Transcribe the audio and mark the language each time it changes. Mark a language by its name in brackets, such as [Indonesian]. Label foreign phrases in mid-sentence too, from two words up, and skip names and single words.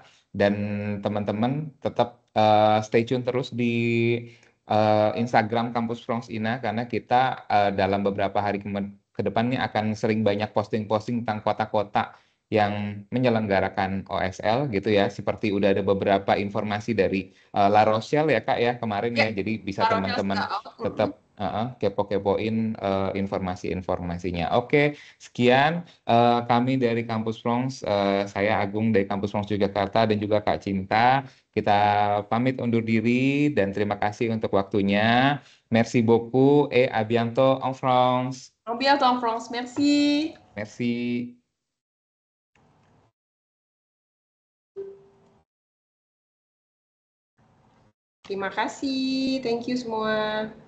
[Indonesian] Dan teman-teman tetap [English] stay tune [Indonesian] terus di Instagram Kampus France INA, karena kita dalam beberapa hari ke depannya akan sering banyak posting-posting tentang kota-kota yang menyelenggarakan OSL gitu ya, seperti udah ada beberapa informasi dari La Rochelle ya Kak ya kemarin ya, jadi bisa teman-teman tetap kepo-kepoin informasi-informasinya. Oke, sekian kami dari Kampus France, saya Agung dari Kampus France Yogyakarta dan juga Kak Cinta. Kita pamit undur diri dan terima kasih untuk waktunya. [French] Merci beaucoup et à bientôt en France. À bientôt en France, merci. Merci. [Indonesian] Terima kasih, [English] thank you semua.